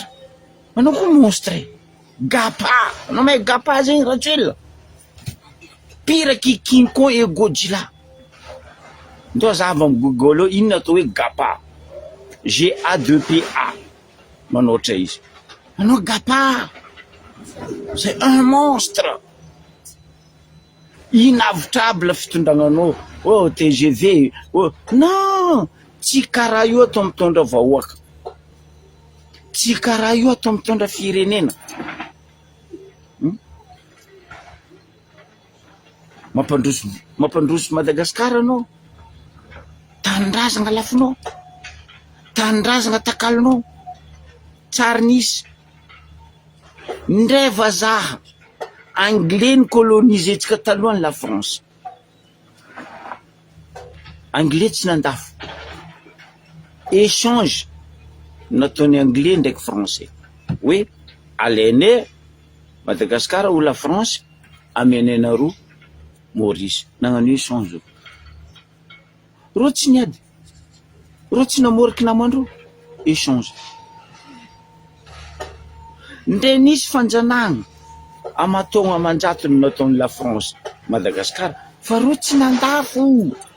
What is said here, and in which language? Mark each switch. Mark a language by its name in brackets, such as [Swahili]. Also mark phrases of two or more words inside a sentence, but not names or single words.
[Malagasy] Anao koa monstre. Gapa. Anao mahay gapa zegny Rajoelina. [French] Pire qui King Kong et Godzilla. [Malagasy] Ndao zava amin'ny Google ao inona atao hoe gapa. GA2PA. Manoatra izy. Anao gapa. [French] C'est un monstre. [Malagasy] Inavitable fitondragnanao. Oh TGV. [French] Oh non, [Malagasy] tsy karaha io atao mitondra vahoaka. Tsy karaha io atao mitondra firenena. Mampandroso Madagasikara anao. Tanindrazana lafinao. Tanindrazana takalonao. Tsary nisy. Ndray vazaha anglais ny colonisetsika talohan'ny la France. Anglais tsy nandafo. Échange nataony anglais ndraiky français. Hoe alainay Madagasikara ou la France amenay nareo Maurice. Nagnano échange. Ro tsy niady. Ro tsy namoriky namandro. Échange. Ndre nisy fanjanahagna amatogna amanjatony nataony la France Madagasikara, fa ro tsy nandafo.